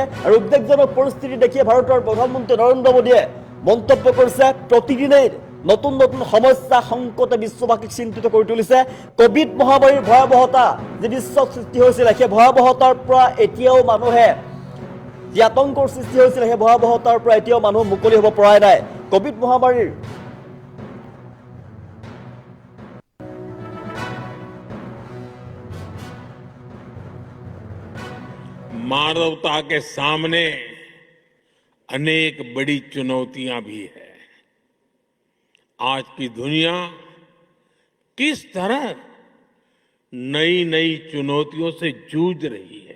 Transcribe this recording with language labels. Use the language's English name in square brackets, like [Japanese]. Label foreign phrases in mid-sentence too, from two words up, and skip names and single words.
[Assamese] আৰু উদ্বেগজনক পৰিস্থিতি দেখিয়ে ভাৰতৰ প্ৰধানমন্ত্ৰী নৰেন্দ্ৰ মোদীয়ে মন্তব্য কৰিছে, নতুন নতুন সমস্যা সংকটে বিশ্ববাসীক চিন্তিত কৰি তুলিছে। কোভিড মহামাৰীৰ ভয়াৱহতা যি বিশ্বত সৃষ্টি হৈছিল, সেই ভয়াৱহতাৰ পৰা এতিয়াও মানুহে যি আতংকৰ সৃষ্টি হৈছিল, সেই ভয়াৱহতাৰ পৰা এতিয়াও মানুহ মুকলি হ'ব পৰাই নাই। কোভিড মহামাৰীৰ [Hindi] मानवता के सामने अनेक बड़ी चुनौतियां भी है। आज की दुनिया किस तरह नई नई चुनौतियों से जूझ रही है।